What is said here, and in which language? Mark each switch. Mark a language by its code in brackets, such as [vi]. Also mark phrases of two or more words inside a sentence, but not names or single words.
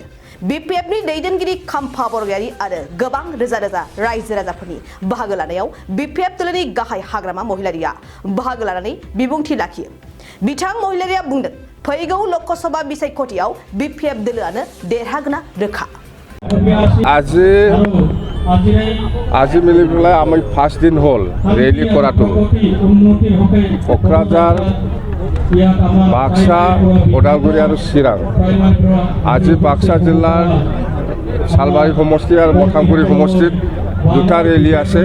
[brx] BPF नि दैदेनगिरि खाम्फा बरगयारि आरो गोबां रोजा रोजा रायजो राजाफोरनि बाहागो लानायाव BPF दोलोनि गाहाय हाग्रामा महिलारिया बाहागो लानानै बिबुंथि लाखियो। बिथां महिलारिया बुंदों फैगौ लोकसभा बिसायख'थियाव BPF दोलोआनो देरहागोना रोखा। [as] আজি মিলি পেলাই আমি ফার্স্ট দিন হল রেলি করাটো কক্রাঝার বাক্সা ওদালগুৰি আৰু চিৰাং। আজি বাক্সা জিলাৰ সালবাৰী সমষ্টি আৰু মথামগুৰি সমষ্টিত দুটা ৰেলী আছে।